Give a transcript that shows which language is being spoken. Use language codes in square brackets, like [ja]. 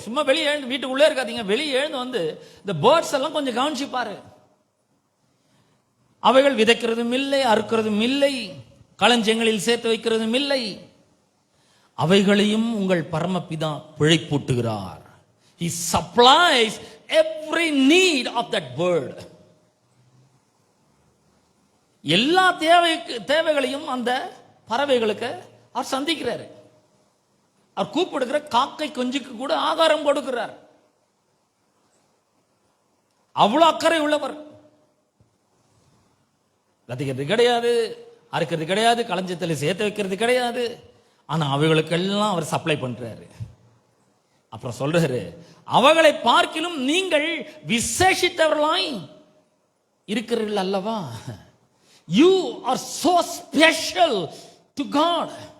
[ta] சும்மா வெளியே எழுந்து வீட்டுக்குள்ளே இருக்காதீங்க, வெளியே எழுந்து வந்து இந்த பேர்ட்ஸ் எல்லாம் கொஞ்சம் கவனிச்சு பாரு. அவைகள் விதைக்கிறதும் இல்லை, அறுக்கிறதும் இல்லை, களஞ்சியங்களில் சேர்த்து வைக்கிறதும் இல்லை, அவைகளையும் உங்கள் பரமபிதா பிழைப்பூட்டுகிறார். [en] He supplies every need of that bird. [ta] எல்லா தேவைகளையும் அந்த பறவைகளுக்கு அவர் சந்திக்கிறார். அவர் கூப்பிடுகிற காக்கை குஞ்சுக்கு கூட ஆகாரம் கொடுக்கிறார். அவ்வளவு அக்கறை உள்ளவர். கத்திக்கிறது கிடையாது, அறுக்கிறது கிடையாது, களஞ்சியத்தில் சேர்த்து வைக்கிறது கிடையாது. ஆனா அவைகளுக்கெல்லாம் அவர் சப்ளை பண்றாரு. அப்புறம் சொல்றாரு, அவர்களை பார்க்கிலும் நீங்கள் விசேஷித்தவர்களாய் இருக்கிறீர்கள் அல்லவா. [en] You are so special to God.